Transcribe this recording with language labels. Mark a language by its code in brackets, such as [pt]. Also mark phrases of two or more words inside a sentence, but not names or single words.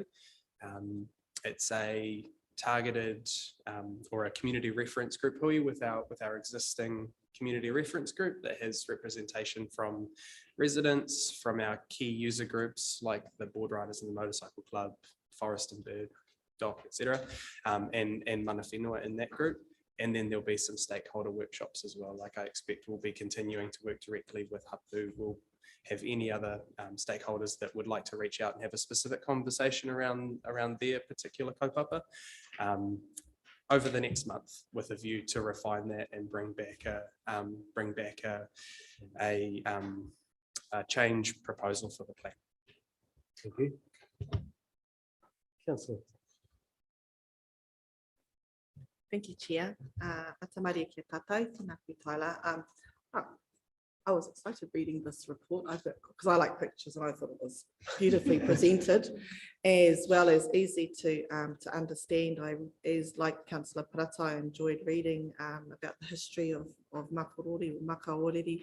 [en] It's a targeted or a community reference group hui with our existing community reference group that has representation from residents, from our key user groups like the Board Riders and the Motorcycle Club, Forest and Bird, DOC, etc., and [mi] mana whenua [en] in that group. And then there'll be some stakeholder workshops as well. Like I expect we'll be continuing to work directly with Hapu. We'll have any other stakeholders that would like to reach out and have a specific conversation around their particular kaupapa over the next month, with a view to refine that and bring back a change proposal for the plan. Thank you. Councillor. Thank you, Chair. [mi] Atamaria kia tātou, tēnā koe Tyler. [en] I was excited reading this report because I like pictures and I thought it was beautifully presented, as well as easy to understand. As like Councillor Parata, I enjoyed reading about the history of Makorori or Makorori.